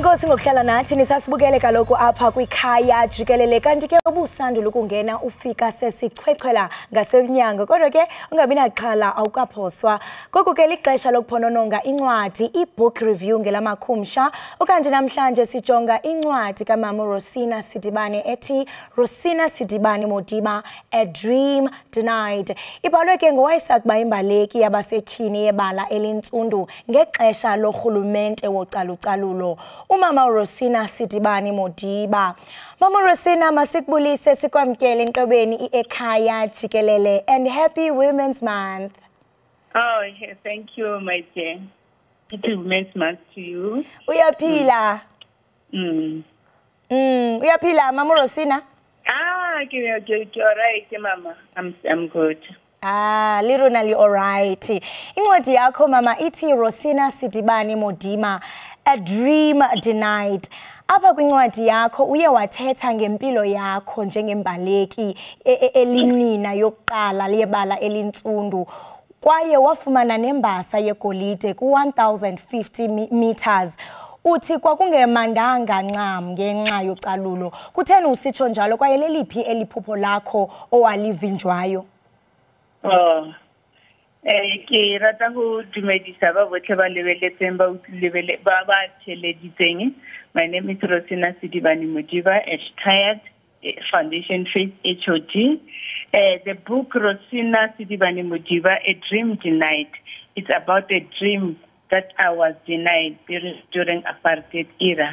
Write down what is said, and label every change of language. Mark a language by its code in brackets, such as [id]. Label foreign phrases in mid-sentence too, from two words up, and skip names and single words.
[xh] ngokuhlala nathi nisasibukele kaloku apha kwikhaya jikelele kanti ke ubusandula ukungena ufika sesichwechwela ngasemnyango kodwa ke ungabi naqhala awukaphoswa goku ke lixesha lokuphonononga incwadi i- [en] book review [xh] ngelamakhumsha okanti namhlanje sijonga incwadi kamama Rosina Sidibane ethi Rosina Sidibane Modiba, A Dream Denied. Ibhalwe ke ngowayesakuba imbaleki yabasetyhini yebala elintsundu ngexesha lorhulumente wocalucalulo Umama Rosina Sidibane Modiba. Mama Rosina, masikubulise sikwamkele enkqubeni Ekhaya Jikelele [en] and happy Women's Month. Oh, yeah, thank you, my dear. Happy Women's Month to you. [xh] Uyaphila? Uyaphila, Mama Rosina? [en] Okay, all right, Mama. I'm good. Literally all right. [xh] Incwadi yakho mama ithi Rosina Sidibane Modiba, A Dream Denied. Apha kwincwadi yakho uye wathetha ngempilo yakho njengembaleki elinina yokuqala lebala elintsundu kwaye wafumana nembasa yegolide ku-1050 meters. Uthi kwakungemandanga ncam ngenxa yocalulo. Kutheni usitsho njalo kwaye leliphi eliphupho lakho owalivinjwayo? [tn] Ke rata go dumedisa ba botlhe ba lebeletseng ba theleditseng. [en] My name is Rosina Sidibane Modiba, Ekhaya Foundation Faith HOD. The book Rosina Sidibane Modiba, A Dream Denied. It's about a dream that I was denied during apartheid era.